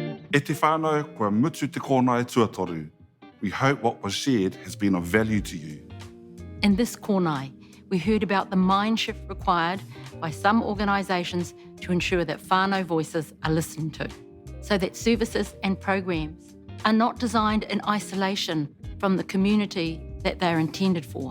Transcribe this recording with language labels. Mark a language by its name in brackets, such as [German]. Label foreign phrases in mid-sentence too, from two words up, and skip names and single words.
[Māori] E te whānau, kua mutu te KŌNAE tuatoru. [English] We hope what was shared has been of value to you. In this KŌNAE, we heard about the mind shift required by some organisations to ensure that whānau voices are listened to, so that services and programs are not designed in isolation from the community that they're intended for.